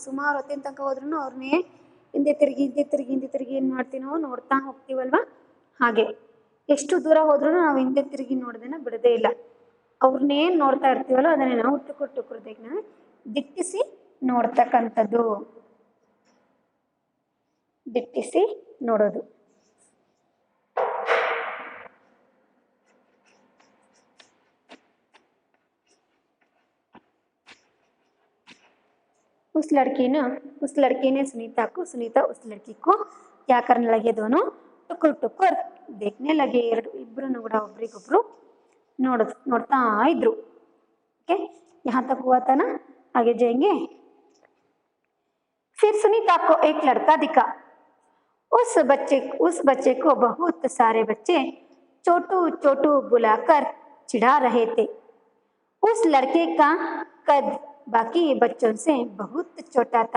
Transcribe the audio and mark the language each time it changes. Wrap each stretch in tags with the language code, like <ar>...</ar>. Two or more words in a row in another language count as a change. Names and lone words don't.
<kn>ಸುಮಾರು ಹೊತ್ತಿನ ತನಕ ಹೋದ್ರೂ ಅವ್ರನ್ನೇ ಹಿಂದೆ ತಿರುಗಿ ಏನು ಮಾಡ್ತೀವಿ ನಾವು ನೋಡ್ತಾ ಹೋಗ್ತೀವಲ್ವ. ಹಾಗೆ ಎಷ್ಟು ದೂರ ಹೋದ್ರೂ ನಾವು ಹಿಂದೆ ತಿರುಗಿ ನೋಡೋದನ್ನ ಬಿಡೋದೇ ಇಲ್ಲ. ಅವ್ರನ್ನೇ ನೋಡ್ತಾ ಇರ್ತೀವಲ್ಲ, ಅದನ್ನೇ ನಾವು ಟುಕುರ್ ದಿಟ್ಟಿಸಿ ನೋಡ್ತಕ್ಕಂಥದ್ದು, ದಿಟ್ಟಿಸಿ ನೋಡೋದು.</kn> <hi>उस लड़की ने सुनीता उस लड़की को क्या करने लगे, दोनों टुकुर टुकुर देखने लगे.</hi> <kn>इब्ರು ಕೂಡ ಒಬ್ರಿಗೊಬ್ರು ನೋಡ್ತಾ ಇದ್ರು.</kn> <hi>ओके, यहाँ तक हुआ था ना. आगे जाएंगे. फिर सुनीता को एक लड़का दिखा. उस बच्चे को बहुत सारे बच्चे छोटू छोटू बुलाकर चिढ़ा रहे थे. उस लड़के का कद बाकी बच्चों से बहुत छोटा था.</hi>